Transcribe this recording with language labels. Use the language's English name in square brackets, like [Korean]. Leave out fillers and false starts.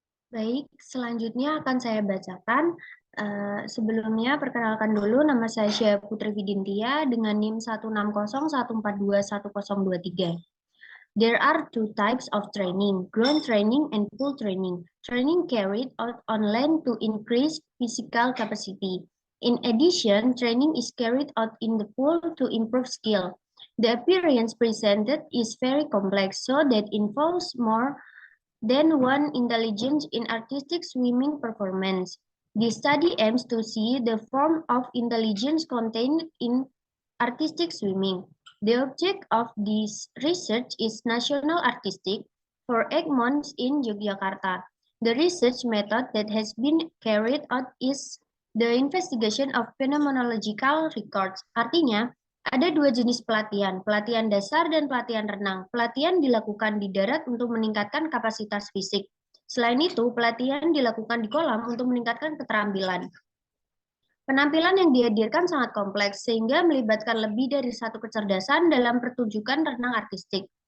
[Indonesian] Baik, selanjutnya akan saya bacakan. Sebelumnya, perkenalkan dulu, nama saya Syah Putri Vidintia dengan NIM 160 142 1023. [English] There are two types of training, ground training and pool training. Training carried out on land to increase physical capacity. In addition, training is carried out in the pool to improve skill. The appearance presented is very complex, so that involves more than one intelligence in artistic swimming performance. The study aims to see the form of intelligence contained in artistic swimming. The object of this research is National Artistic for 8 months in Yogyakarta. The research method that has been carried out is the investigation of phenomenological records. [Indonesian] Artinya, ada dua jenis pelatihan, pelatihan dasar dan pelatihan renang. Pelatihan dilakukan di darat untuk meningkatkan kapasitas fisik. Selain itu, pelatihan dilakukan di kolam untuk meningkatkan keterampilan. Penampilan yang dihadirkan sangat kompleks, sehingga melibatkan lebih dari satu kecerdasan dalam pertunjukan renang artistik.